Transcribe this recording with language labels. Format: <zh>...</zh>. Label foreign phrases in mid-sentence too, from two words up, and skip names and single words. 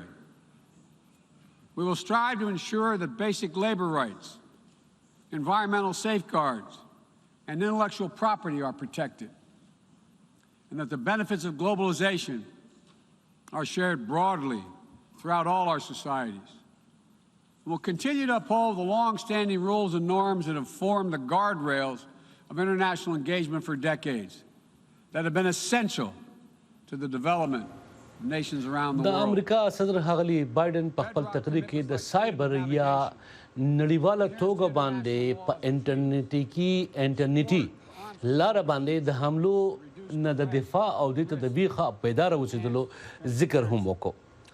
<en>We will strive to ensure that basic labor rights, environmental safeguards, and intellectual property are protected, and that the benefits of globalization are shared broadly throughout all our societies. We'll continue to uphold the long-standing rules and norms that have formed the guardrails of international engagement for decades, that have been essential to the development of nations around the</en> <ps>د</ps> <en>world.</en> <ps>امریکا صدر ښاغلي بایډن په خپل تقریر کې د سایبر یا نړیواله توګه باندې په انټرنیټي لاره باندې د حملو نه د دفاع او د تدبیر بیداره اوسېدلو ذکر هم وکړو.</ps>